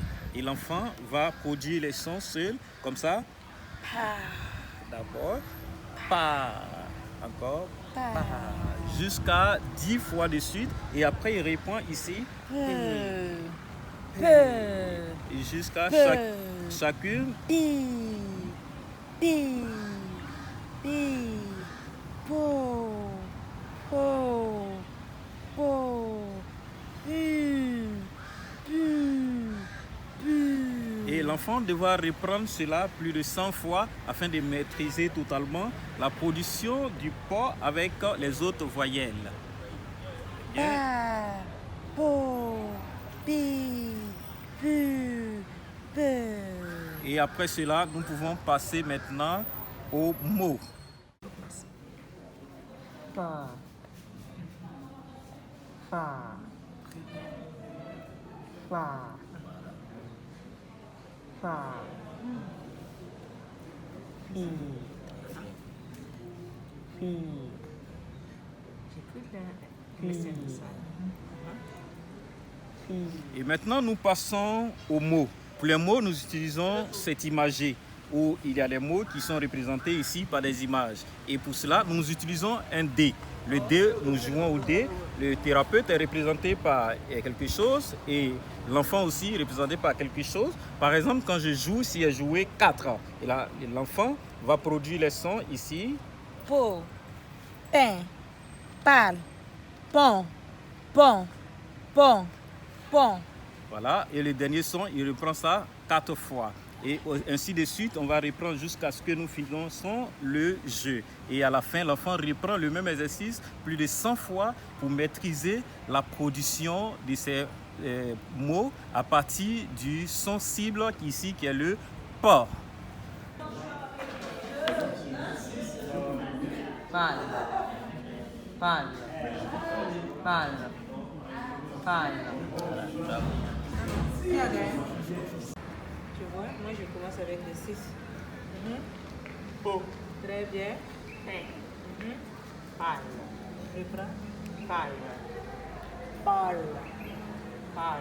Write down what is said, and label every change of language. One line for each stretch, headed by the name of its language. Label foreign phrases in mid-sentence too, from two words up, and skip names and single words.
French: Et l'enfant va produire les sons seuls, comme ça. Pa. D'abord. Pa. Encore. Pa. Pa. Jusqu'à 10 fois de suite. Et après, il répond ici. Peu. Et jusqu'à chacune. Pi. Pi. Pi. Po. Po. Po. Pu. Pu. Pu. Et l'enfant devra reprendre cela plus de 100 fois afin de maîtriser totalement la production du po avec les autres voyelles. Bien. Pa. Po. Pi. Pu. Pe. Et après cela, nous pouvons passer maintenant aux mots. Fa. Fa. Fa. Fa. Fi. Fi. Et maintenant, nous passons aux mots. Pour les mots, nous utilisons cette imagée où il y a les mots qui sont représentés ici par des images. Et pour cela, nous utilisons un dé. Le D, nous jouons au D. Le thérapeute est représenté par quelque chose et l'enfant aussi représenté par quelque chose. Par exemple, quand je joue, si j'ai joué 4, et là, l'enfant va produire les sons ici. Po, pain, pal, pon, pon, pon, pon. Voilà, et le dernier son, il reprend ça 4 fois. Et ainsi de suite, on va reprendre jusqu'à ce que nous finissons le jeu. Et à la fin, l'enfant reprend le même exercice plus de 100 fois pour maîtriser la production de ces mots à partir du son cible ici qui est le POR. Pal, pal, pal, pal. Qui a gagné? Tu vois, moi je commence avec le 6. Très bien. Pal, Reprends. pal, Parle. pal,